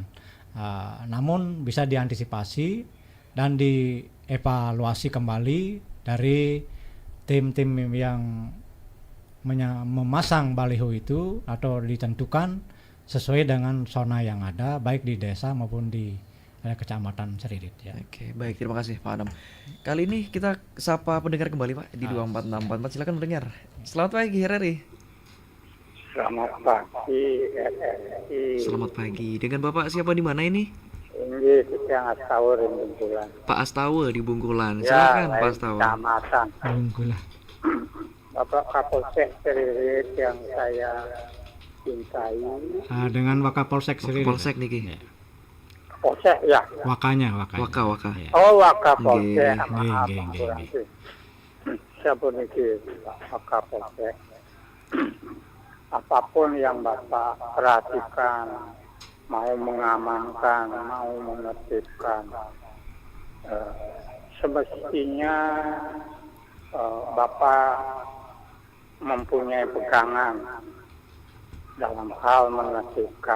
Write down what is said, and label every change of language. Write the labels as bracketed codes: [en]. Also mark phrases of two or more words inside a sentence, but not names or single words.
[id] Namun bisa diantisipasi dan dievaluasi kembali dari tim-tim yang memasang baliho itu atau ditentukan sesuai dengan zona yang ada baik di desa maupun di Kecamatan Seririt ya. Oke, baik, terima kasih Pak Anam. Kali ini kita sapa pendengar kembali Pak di 24644. Silakan pendengar. Selamat pagi RRI. Selamat pagi RRI. Selamat pagi. Dengan Bapak siapa di mana ini? Ini yang Astawa di Bungkulan. Pak Astawa di Bungkulan. Ya, Silakan Pak Astawa. Kecamatan. Bungkulan. Bapak Kapolsek Seririt yang saya cintai. Dengan Wakapolsek Seririt. Polsek niki. Polsek ya. Wakanya. Waka. Oh, Wakapolsek. Nggih. Maaf. Nggih. Siapa niki Wakapolsek? Apapun yang Bapak perhatikan, mau mengamankan, mau menertibkan, semestinya Bapak mempunyai pegangan dalam hal menertibkan.